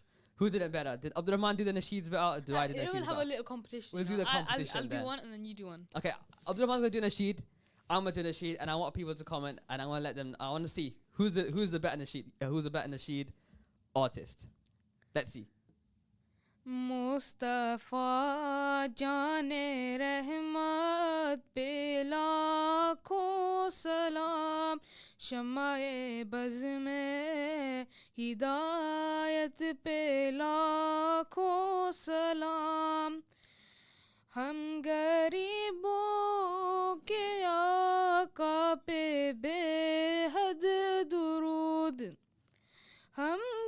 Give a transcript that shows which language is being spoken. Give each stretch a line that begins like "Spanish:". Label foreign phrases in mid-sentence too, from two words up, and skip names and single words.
English: Who did it better? Did Abdul Rahman do the Nasheeds better, or do I do the Nasheeds better? We'll have a little competition. We'll do the competition. I'll do one and then you do one. Okay, Abdul Rahman's gonna do Nasheed. I'm gonna do Nasheed, and I want people to comment, and I want to let them. I want to see who's the better Nasheed. Who's the better Nasheed artist? Let's see.
Urdu: مصطفیٰ جانِ رحمت پہ لاکھوں سلام شمعِ بزم میں ہدایت پہ لاکھوں سلام ہم غریبوں کے آقا پہ بے حد درود ہم